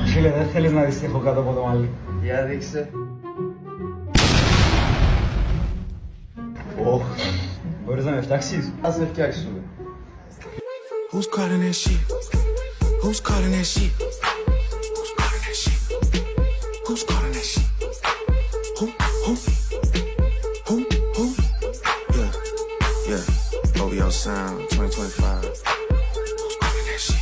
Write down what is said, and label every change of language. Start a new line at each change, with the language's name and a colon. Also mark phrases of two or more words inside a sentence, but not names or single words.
Greek: Φίλε, δεν θέλεις να δεις τι έχω κάτω από το μαλλί. Για δείξε. Ωχ, μπορείς να με φτιάξεις? Ας σε φτιάξουμε.
English: Who's calling that shit? Who's calling that shit? Who's calling that shit? Who's calling that shit? Who? Yeah, yeah. OVO Sound 2025. Who's calling that shit?